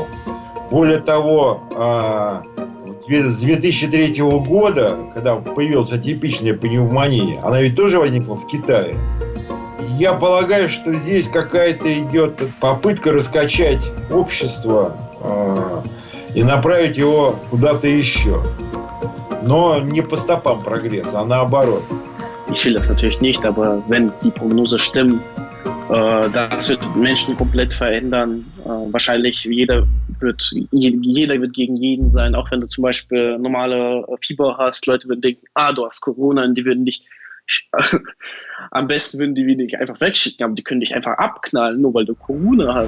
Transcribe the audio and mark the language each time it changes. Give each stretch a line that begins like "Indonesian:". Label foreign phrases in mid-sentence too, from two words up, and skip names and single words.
Russian: Более того, с 2003 года, когда появилась атипичная пневмония, она ведь тоже возникла в Китае. Я полагаю, что здесь какая-то идет попытка раскачать общество и направить его куда-то еще. Но не по стопам прогресса, а наоборот.
German: Ich will das natürlich nicht, aber wenn die Prognose stimmt, das wird Menschen komplett verändern. Wahrscheinlich jeder wird gegen jeden sein, auch wenn du zum Beispiel normale Fieber hast. Leute würden denken, du hast Corona, und die würden dich am besten würden die dich einfach wegschicken, aber die können dich einfach abknallen, nur weil du Corona hast.